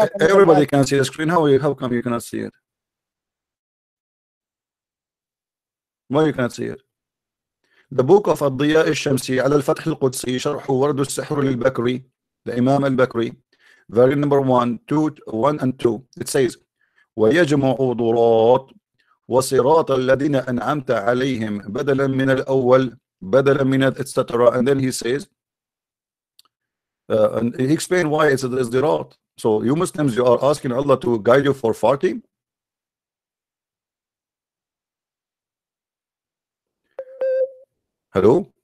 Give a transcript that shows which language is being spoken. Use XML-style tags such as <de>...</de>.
<en>Everybody can see the screen. How come you cannot see it? Why you cannot see it? The book of Ad-Diya al-Shamsi</en> <ar>على الفتح القدسي شرح ورد السحر للبكري,</ar> <en>the Imam al-Bakri, volume number 1 and 2. It says</en> <ar>ويجمع ضرات وصراط الذين أنعمت عليهم بدلا من الأول بدلا من etc.</ar> <en>And then he says and he explained why it's Dirat. So you Muslims, you are asking Allah to guide you for 40. Hello?</en>